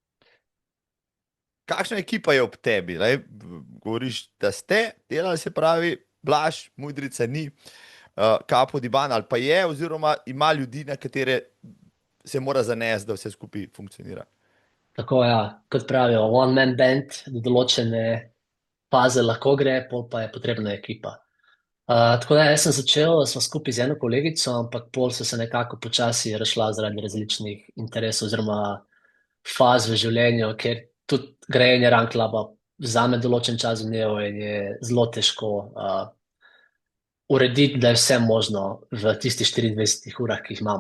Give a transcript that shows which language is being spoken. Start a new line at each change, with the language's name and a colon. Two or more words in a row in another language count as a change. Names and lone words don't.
Slovenian: Kakšna ekipa je ob tebi? Govoriš, da ste delali, se pravi, Blaž, Mudrica ni, Capo di Bana ali pa je, oziroma ima ljudi, na katere se mora zanesti, da vse skupaj funkcionira. Tako, ja, kot pravijo,
English: one man band,
Slovenian: do določene faze lahko gre, pol pa je potrebna ekipa. Tako da jaz sem začel, smo skupaj z eno kolegico, ampak pol so se nekako počasi razšla zaradi različnih interesov oziroma faz v življenju, ker tudi grajenje Run Cluba vzame določen čas v dnevu in je zelo težko urediti, da je vse možno v tistih 24 urah, ki jih imamo.